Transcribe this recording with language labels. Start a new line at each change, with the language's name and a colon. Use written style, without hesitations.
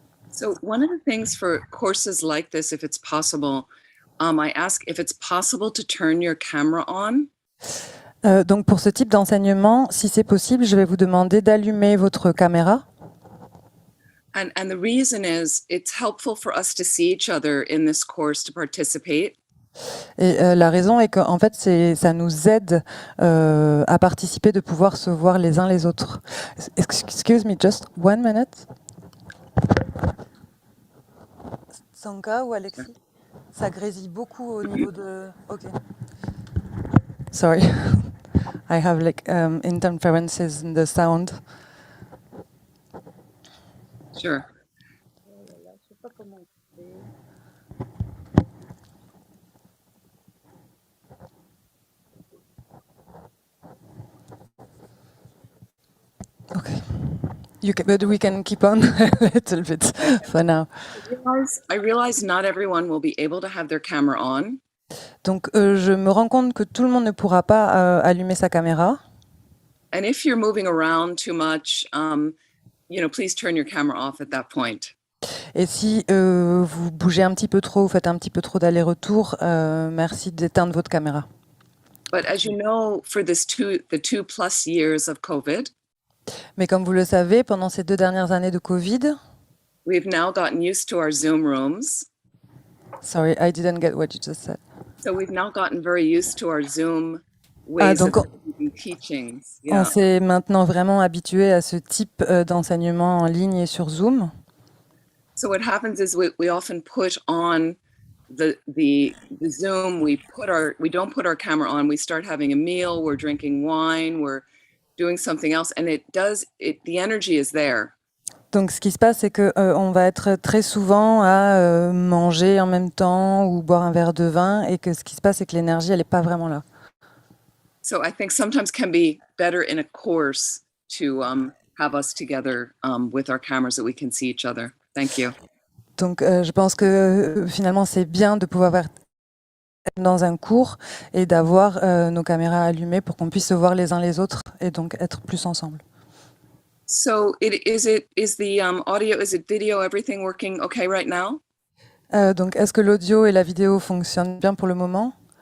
English: So one of the things for courses like this, if it's possible, I ask if it's possible to turn your camera on.
French: Donc pour ce type d'enseignement, si c'est possible, je vais vous demander d'allumer votre caméra.
English: And the reason is it's helpful for us to see each other in this course to participate.
French: Et la raison est qu'en fait, ça nous aide à participer, de pouvoir se voir les uns les autres.
English: Excuse me, just 1 minute.
French: Sanka ou Alexis? Ça grésille beaucoup au niveau de...
English: Ok. Sorry. I have like interferences in the sound. Sure. Okay. But we can keep on a little bit for now. I realize not everyone will be able to have their camera on.
French: Donc, je me rends compte que tout le monde ne pourra pas allumer sa caméra.
English: And if you're moving around too much, please turn your camera off at that point.
French: Et si vous bougez un petit peu trop, vous faites un petit peu trop d'aller-retour, merci d'éteindre votre caméra.
English: But as you know, for the 2+ years of COVID,
French: mais comme vous le savez, pendant ces 2 dernières années de Covid,
English: we've now gotten used to our Zoom rooms. Sorry, I didn't get what you just said. So we've now gotten very used to our Zoom ways of teachings. Yeah.
French: On s'est maintenant vraiment habitué à ce type d'enseignement en ligne et sur Zoom.
English: So what happens is we often put on the Zoom. We don't put our camera on. We start having a meal. We're drinking wine. We're doing something else, and the energy is there.
French: Donc, ce qui se passe, c'est que on va être très souvent à manger en même temps ou boire un verre de vin, et que ce qui se passe, c'est que l'énergie, elle n'est pas vraiment là.
English: So I think sometimes can be better in a course to have us together with our cameras that we can see each other. Thank you.
French: Donc, je pense que finalement, c'est bien de pouvoir être dans un cours et d'avoir nos caméras allumées pour qu'on puisse se voir les uns les autres et donc être plus ensemble.
English: So is the audio, is it video, everything working okay right now?
French: Donc, est-ce que l'audio et la vidéo fonctionnent bien pour le moment?